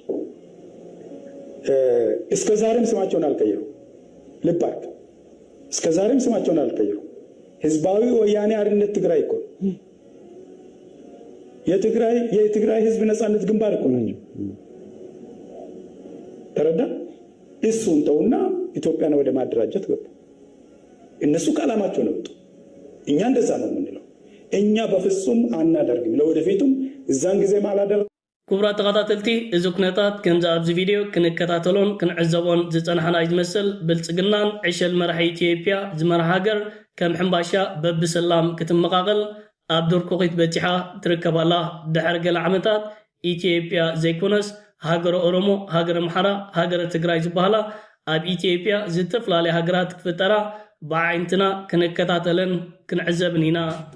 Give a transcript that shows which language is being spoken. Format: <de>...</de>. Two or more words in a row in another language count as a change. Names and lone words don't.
<am>እስከ ዛሬም ስማቸውን አልቀየሩ። ልብ አድርግ፣ እስከ ዛሬም ስማቸውን አልቀየሩ። ህዝባዊ ወያኔ ሓርነት ትግራይ እኮ የትግራይ ህዝብ ነፃነት ግንባር እኮ ነው። ተረዳ? እሱን ተውና ኢትዮጵያን ወደ ማደራጀት ገቡ። እነሱ ከዓላማቸው ነው። እኛ እንደዛ ነው የምንለው። እኛ በፍጹም አናደርግም፣ ለወደፊቱም እዛን ጊዜ ማላደር።</am> <ti>ክቡራት ተኸታተልቲ እዚ ኩነታት ከምዚ ኣብዚ ቪድዮ ክንከታተሎን ክንዕዘቦን ዝፀናሕና ዝመስል ብልፅግናን ዕሸል መራሒ ኢትዮጵያ ዝመርሓ ሃገር ከም ሕምባሻ በብሰላም ክትመቃቐል ኣብ ዱርኩኺት በፂሓ ትርከባላ። ድሕሪ ገለ ዓመታት ኢትዮጵያ ዘይኮነስ ሃገረ ኦሮሞ፣ ሃገረ ኣምሓራ፣ ሃገረ ትግራይ ዝበሃላ ኣብ ኢትዮጵያ ዝተፈላለዩ ሃገራት ክፍጠራ ብዓይንትና ክንከታተለን ክንዕዘብን ኢና።</ti>